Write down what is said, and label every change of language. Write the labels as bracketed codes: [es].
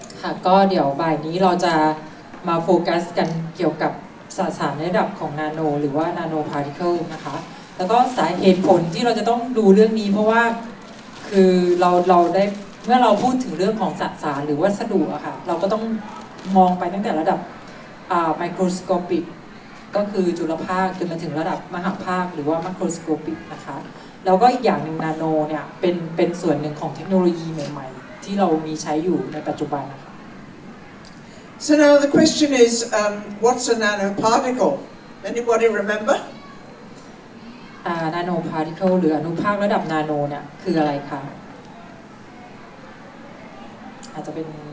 [th] ค่ะก็เดี๋ยวบ่ายนี้เราจะมาโฟกัสกันเกี่ยวกับสสารในระดับของนาโนหรือว่านาโนพาร์ติเคิลนะคะแล้วก็สาเหตุผลที่เราจะต้องดูเรื่องนี้เพราะว่าคือเราได้เมื่อเราพูดถึงเรื่องของสสารหรือวัสดุอะค่ะเราก็ต้องมองไปตั้งแต่ระดับ ไมโครสโคปิกก็คือจุลภาคจนมาถึงระดับมหภาคหรือว่ามัคโครสโคปิกนะคะแล้วก็อีกอย่างหนึ่งนาโนเนี่ยเป็นส่วนหนึ่งของเทคโนโลยีใหม่ๆที่เรามีใช้อยู่ในปัจจุบันนะคะ [en] So now the question is, what's a nanoparticle? Anybody remember? [th] Nanoparticle หรืออนุภาคระดับนาโนเนี่ยคืออะไรคะอาจจะเป็น